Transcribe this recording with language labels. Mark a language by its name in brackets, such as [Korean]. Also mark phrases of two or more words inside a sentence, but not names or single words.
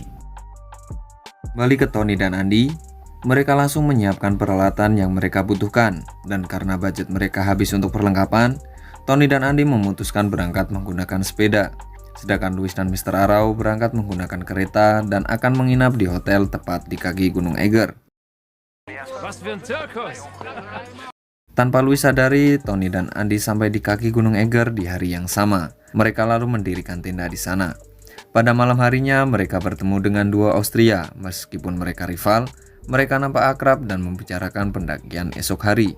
[Indonesian] Balik ke Tony dan Andy, mereka langsung menyiapkan peralatan yang mereka butuhkan. Dan karena budget mereka habis untuk perlengkapan, Tony dan Andy memutuskan berangkat menggunakan sepeda. Sedangkan Louis dan Mr. Arau berangkat menggunakan kereta dan akan menginap di hotel tepat di kaki Gunung Eiger. [German] Was für ein Zirkus! [Indonesian] Tanpa Louis sadari, Tony dan Andy sampai di kaki Gunung Eger di hari yang sama. Mereka lalu mendirikan tenda di sana. Pada malam harinya, mereka bertemu dengan dua Austria. Meskipun mereka rival, mereka nampak akrab dan membicarakan pendakian esok hari.